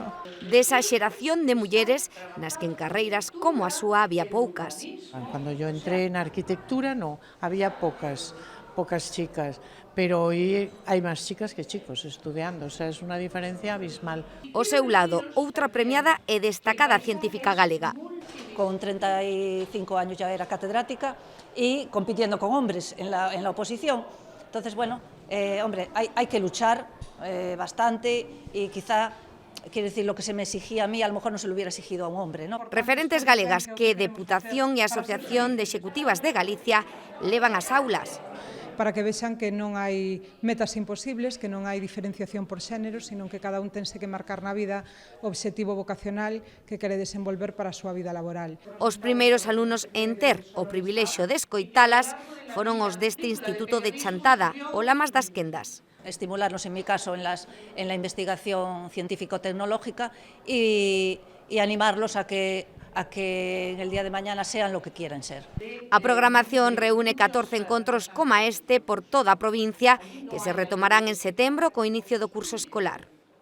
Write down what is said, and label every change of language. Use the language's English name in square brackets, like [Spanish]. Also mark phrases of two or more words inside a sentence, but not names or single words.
[Galician] Desa xeración de mulleres nas que en carreiras como a súa había poucas. Cando yo entré na arquitectura, no, había poucas chicas, pero hoy hai máis chicas que chicos estudiando, [Spanish] o sea, es [Galician] unha diferencia abismal. Ao seu lado, outra premiada e destacada científica galega. [Spanish] Con 35 años ya era catedrática y compitiendo con hombres en la oposición. Entonces, bueno, hombre, hay que luchar bastante y quizá, quiero decir, lo que se me exigía a mí, a lo mejor no se lo hubiera exigido a un hombre, ¿no? [Galician] Referentes galegas que Deputación e Asociación de Executivas de Galicia levan ás aulas. Para que vexan que non hai metas imposibles, que non hai diferenciación por xénero, sino que cada un tense que marcar na vida o obxectivo vocacional que quere desenvolver para a súa vida laboral. Os primeiros alumnos en ter o privilexio de escoitalas foron os deste Instituto de Chantada, o Lamas das Quendas. [Spanish] Estimularlos, en mi caso, en la investigación científico-tecnológica y animarlos a que en el día de mañana sean lo que quieren ser. [Galician] A programación reúne 14 encontros como este por toda a provincia que se retomarán en setembro co inicio do curso escolar.